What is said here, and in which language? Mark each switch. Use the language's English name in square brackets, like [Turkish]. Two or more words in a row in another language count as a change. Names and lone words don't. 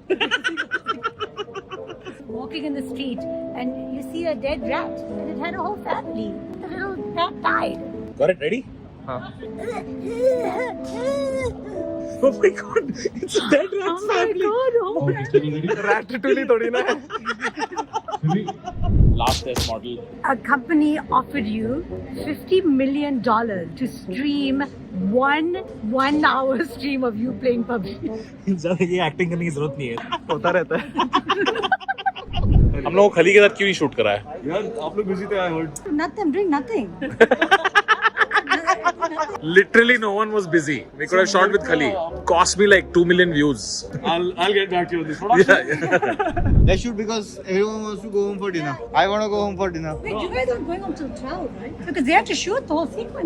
[English] Walking in the street and you see a dead rat and it had a whole family. The little rat died. Got it? Ready? [Hindi] हाँ [English] Oh my god! It's a dead Oh rat's my family. god! Oh my god! [Hindi] रैटटूली थोड़ी ना है [English] Last test model. A company offered you $50 million to stream one hour stream of you playing PUBG. [Hindi] ये एक्टिंग करने की जरूरत नहीं है. होता रहता है. हम लोग खली के साथ क्यों नहीं शूट करा है? यार आप लोग बिजी थे [English] I heard. Nothing, doing nothing. Literally no one was busy. We could have shot with Khali. Cost me like 2 million views. I'll get back to you on this. They should because everyone wants to go home for dinner. I want to go home for dinner. Wait, you guys aren't going home till 12, right? Because they have to shoot the whole sequence.